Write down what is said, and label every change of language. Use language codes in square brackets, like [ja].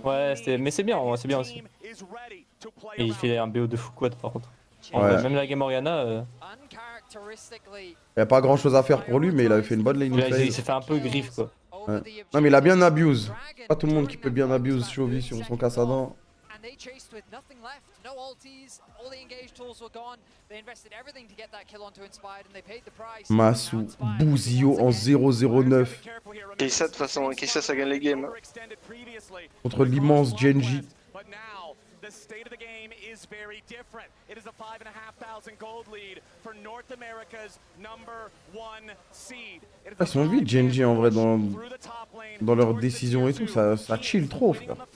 [fr] Ouais, mais c'est bien, c'est bien aussi. Et il fait un BO de fou quad par contre. Ouais. Même la Game Oriana. Il y a pas grand chose à faire pour lui, mais il avait fait une bonne lane. Il s'est fait un peu griffe quoi. Ouais. Non, mais il a bien abuse. Pas tout le monde qui peut bien abuse Chovy sur son Cassadin. [en] They chased with nothing left, no ultis, all the engaged tools were gone. They invested everything to get that kill onto Inspired and they paid the price. [fr] Massou, Bouzio en 0-0-9. Kaisa de toute façon, Kaisa ça gagne les games. Contre l'immense Gen.g. [en] The state of the game is very different. It is a 5,500 gold lead for North America's #1 seed. [fr] Ils sont vite Gen.g en vrai dans leurs décisions et tout, ça chill trop frère.